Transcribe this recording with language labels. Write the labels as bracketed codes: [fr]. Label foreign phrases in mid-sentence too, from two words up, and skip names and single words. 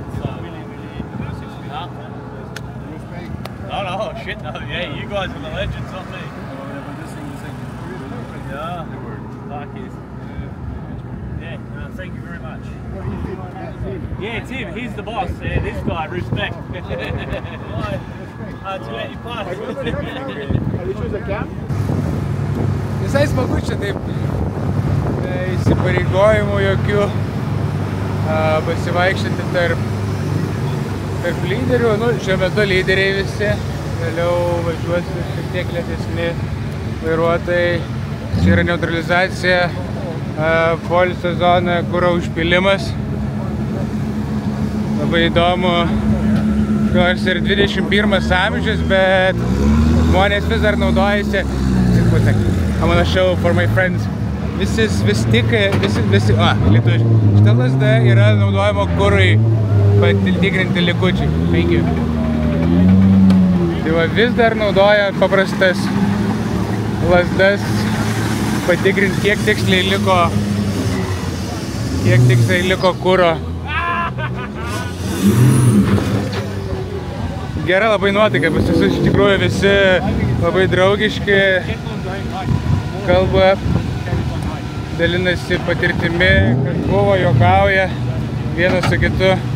[en] So, no, shit, no, yeah, you guys are the legends, not me. Yeah, fuck yes. Yeah, no, thank you very much. Yeah, Tim, he's the boss. Yeah, this guy, respect. To let you pass. [lt] Visai smagu čia taip, įsipareigojimų jokių, pasivaikščioti tarp lyderių, nu, šiuo metu lyderiai visi, vėliau važiuosi šiek tiek lėtesni vairuotojai, čia yra neutralizacija, poilsio zona, kuro užpilimas, labai įdomu, nors ir 21 amžius, bet žmonės vis dar naudojasi, [en] I'm gonna show for my friends, [lt] šita lazda yra naudojama kurui patikrinti likučiai. [en] Thank you. [lt] Tai va, vis dar naudoja paprastas lazdas patikrinti, kiek tiksliai liko kuro. Gera labai nuotaika, pas visus iš tikrųjų visi labai draugiški, kalba, dalinasi patirtimi, kas buvo, juokauja vienas su kitu.